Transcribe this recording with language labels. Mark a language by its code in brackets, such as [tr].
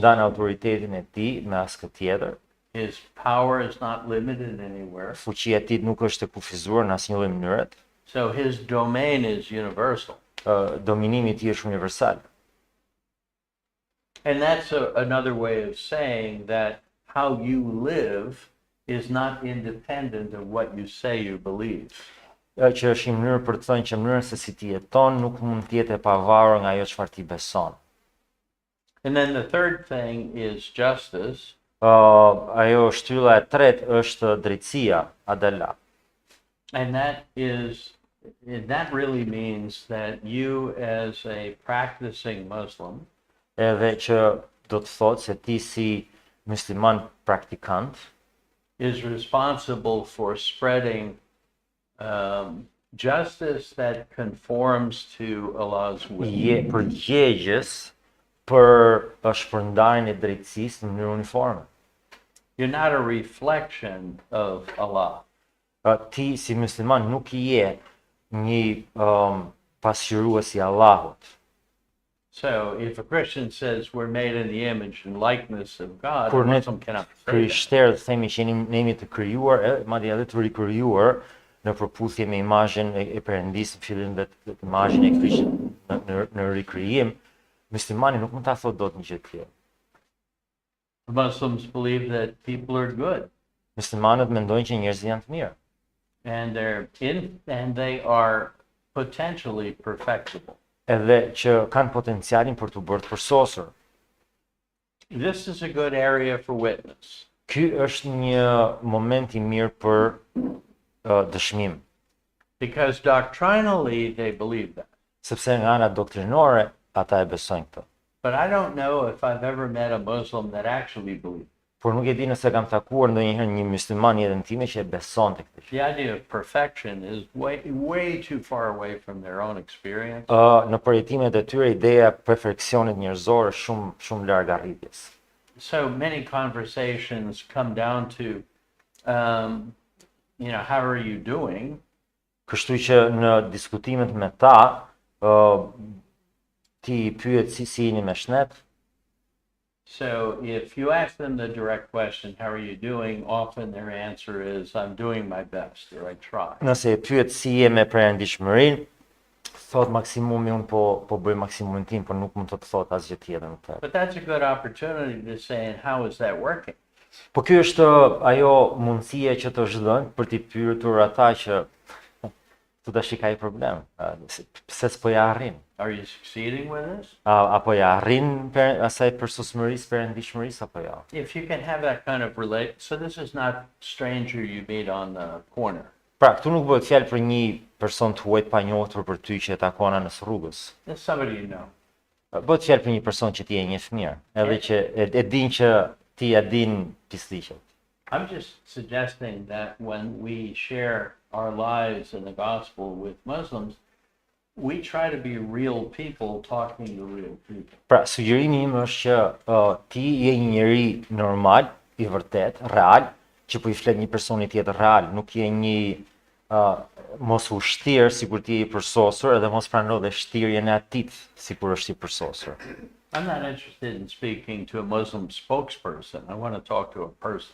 [sq] ndan autoritetin e tij me askë tjetër. [en] His power is not limited anywhere. [sq] Fuqia e tij nuk është e kufizuar në asnjë lloj mënyre. [en] So his domain is universal. [sq] Dominimi i tij është universal. [en] And that's another way of saying that how you live is not independent of what you say you believe. [sq] Që është një mënyrë për të thënë që mënyra se si ti jeton nuk mund të jetë e pavarur nga ajo çfarë ti beson. [en] And then the third thing is justice. [sq] Ajo shtylla e tretë është drejtësia, adala. [en] And that is that really means that you as a practicing Muslim [sq] edhe që do të thotë se ti si musliman praktikant [en] is responsible for spreading justice that conforms to Allah's will. [sq] je përgjegjës për shpërndarjen e drejtësisë në mënyrë uniforme. [en] You're not a reflection of Allah. [sq] Ti si musliman nuk je një pasqyrues i Allahut. [en] So if a Christian says we're made in the image and likeness of God, a [sq] Kur ne [en] Muslim cannot say that. [sq] krishterët themi që ne jemi të krijuar, madje edhe të rikrijuar në përputhje me imazhin e Perëndisë, në fillim vetë imazhin e Krishtit në rikrijim, muslimani nuk mund ta thotë dot një gjë tjetër. [en] Muslims believe that people are good [sq] Muslimanët mendojnë që njerëzit janë të mirë [en] and they are potentially perfectible. [sq] edhe që kanë potencialin për të bërë të përsosur. [en] This is a good area for witness. [sq] Ky është një moment i mirë për dëshmim, [en] Because doctrinally they believe that. [sq] sepse nga ana doktrinore ata e besojnë këtë. [en] But I don't know if I've ever met a Muslim that actually believed. [sq] Por nuk e di nëse kam takuar ndonjëherë një musliman në jetën time që e besonte këtë gjë. [en] The idea of perfection is way too far away from their own experience. [sq] Në përjetimet e tyre ideja e perfeksionit njerëzor është shumë larg arritjes. [en] So many conversations come down to, how are you doing? [sq] Kështu që në diskutimet me ta, ti i pyet si jeni me shnet. [en] So if you ask them the direct question, how are you doing? Often their answer is, I'm doing my best, or I try. [sq] Nëse e pyet si je me perëndishmërinë, thot maksimumi un po bëj maksimumin tim, por nuk mund të thot asgjë tjetër më tepër. [en] But that's a good opportunity to say, and how is that working? [sq] Po ky është ajo mundësia që të zhdojnë për t'i pyetur ata që tu tash ka një problem. Pse s'po ja arrin? [en] Are you succeeding with this? [sq] Apo ja arrin asaj përsosmërisë, perëndishmërisë apo jo? [en] If you can have that kind of so this is not stranger you meet on the corner. [sq] Pra, këtu nuk bëhet fjalë për një person të huajt pa njohur për ty që e takon anës rrugës. [en] It's somebody you know. [sq] Bëhet fjalë për një person që ti e njeh mirë, edhe që e din që ti ja din pisliqet. [en] I'm just suggesting that when we share our lives in the gospel with Muslims, we try to be real people talking to real people. [sq] Pra, sugjerimi im është që ti je një njeri normal, i vërtet, real, që po i flet një personi tjetër real, nuk je një mos u shtirë sikur ti je i përsosur, edhe mos prano dhe shtirjen e atit sikur është i përsosur. [en] I'm not interested in speaking to a Muslim spokesperson. I want to talk to a person.